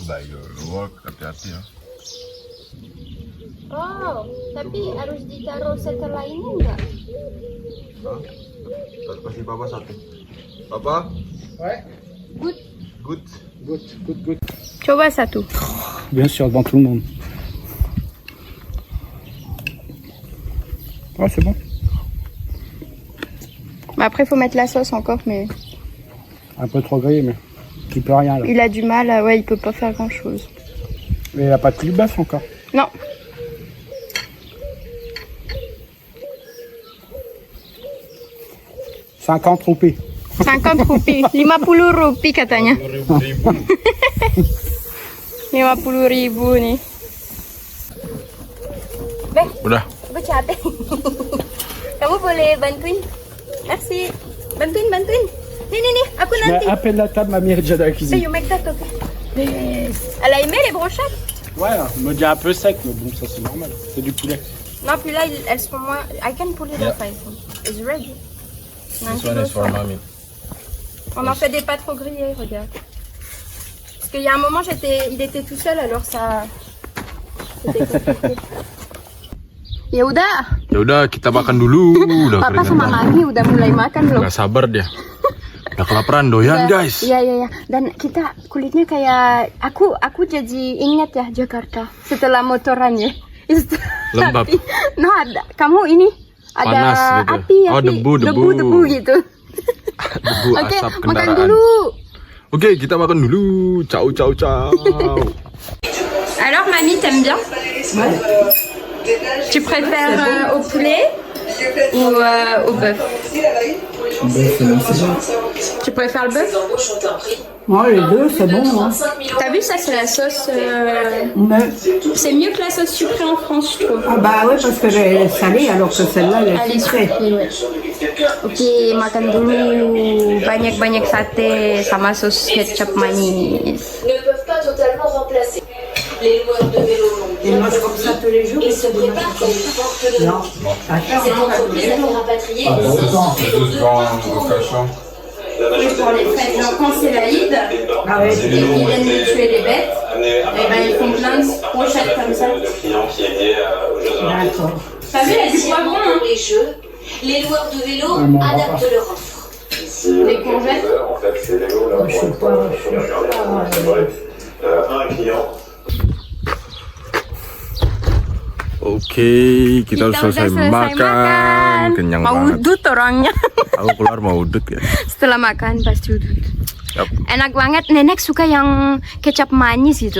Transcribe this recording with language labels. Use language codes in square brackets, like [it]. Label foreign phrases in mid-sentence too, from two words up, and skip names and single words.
[id] Baik, hati-hati ya. Oh, tapi harus ditaruh setelah ini enggak? Kasih papa satu. Papa? [en] Good. Good. Good. [id] Coba satu. [fr] Bien sûr, devant tout le monde. Ouais, c'est bon. Mais après, il faut mettre la sauce encore, mais Un peu trop grillé, mais tu peux rien là. il a du mal. Ouais, il peut pas faire grand chose. Mais il n'y a pas de cul bœuf encore. Non. « 50 roupies. [id] 50 rupiah. 50 rupiah katanya. 50.000 nih. Udah. Aku capek. Kamu boleh bantuin? Merci. Bantuin. Nih, aku nanti. [fr] Mais appelle la table, mamie est déjà dans la [en] So, [fr] cuisine. [en] you make that, okay. [fr] Elle a aimé les brochettes? Ouais, elle me dit un peu sec, mais bon, ça c'est normal. C'est du poulet. Non, puis là, elles sont moins... [en] I can pull it off, I think. It's ready. This one is for mommy. [fr] On en fait des pas trop grillés, regarde. Parce qu'il y a un moment, il était tout seul, alors ça... C'était compliqué. [id] Ya udah, kita makan dulu. Udah Papa sama Mami udah mulai makan loh. Gak sabar dia. Udah kelaparan doyan guys. Iya. Dan kita kulitnya kayak aku jadi ingat ya Jakarta setelah motorannya. Lembab. No, ada kamu ini ada Panas gitu. api, Oh, debu. gitu. Debu, Oke, asap makan kendaraan. dulu. Oke, kita makan dulu. Ciao. [fr] Alors Mamie, t'aimes bien? Tu préfères au poulet ou au bœuf? Tu préfères le bœuf? Ouais, les deux, c'est bon. Hein. T'as vu, ça c'est la sauce. Mais, C'est mieux que la sauce sucrée en France, je trouve. ah bah ouais, parce que elle est salée, alors que celle-là, elle Elle est est sucrée. sucrée, ouais. [id] Oke, makan dulu banyak-banyak sate sama sos kecap manis. [fr] Ne peuvent pas totalement remplacer les loueurs de vélo longue Ils mangent comme ça tous les jours. et se préparent comme une porte de Non. Cette entreprise a fait rapatrier Oui, pour les fêtes, genre quand c'est l'Aïd, Ah ouais, et qu'ils viennent de tuer les bêtes, et ben ils font plein de brochettes comme ça. d'accord. T'as vu, il y a du poivron, hein? pour les jeux. Les loueurs de vélo adaptent leur offre. Les courgettes. Je sais pas. [id] Oke, kita udah selesai makan. Kenyang Mau banget. udut orangnya. Aku keluar mau udut ya. Setelah makan pasti udut. Yap. Enak banget, nenek suka yang kecap manis gitu.